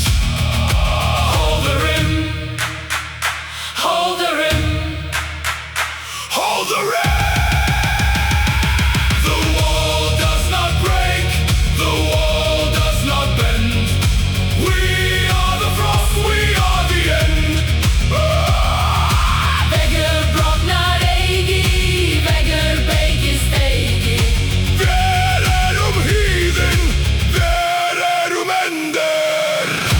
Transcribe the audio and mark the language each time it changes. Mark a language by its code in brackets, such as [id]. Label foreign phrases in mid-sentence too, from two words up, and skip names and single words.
[en] Hold the rim, hold the rim. Hold the rim! The wall does not break, the wall does not bend. We are the frost, we are the end. [is] Veggr, brotnar, eigi, Veggr, beygist, eigi. Erum hríðin, erum endir.